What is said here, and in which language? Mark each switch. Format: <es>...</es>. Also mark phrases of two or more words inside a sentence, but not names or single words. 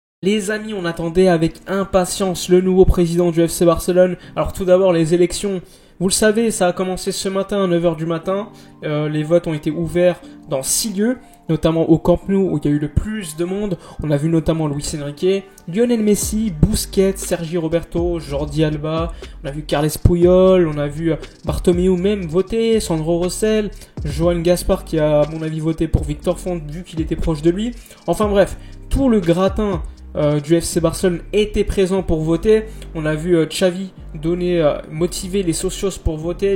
<fr>Les amis, on attendait avec impatience le nouveau président du FC Barcelone. Alors tout d'abord, les élections, vous le savez, ça a commencé ce matin à 9h du matin. Les votes ont été ouverts dans 6 lieux, notamment au Camp Nou où il y a eu le plus de monde. On a vu notamment Luis Enrique, Lionel Messi, Busquets, Sergi Roberto, Jordi Alba. On a vu Carles Puyol, on a vu Bartomeu même voter, Sandro Rosell, Joan Gaspar qui a à mon avis voté pour Victor Font vu qu'il était proche de lui. Enfin bref, tout le gratin du FC Barcelone était présent pour voter. On a vu Xavi motiver les socios pour voter.</fr>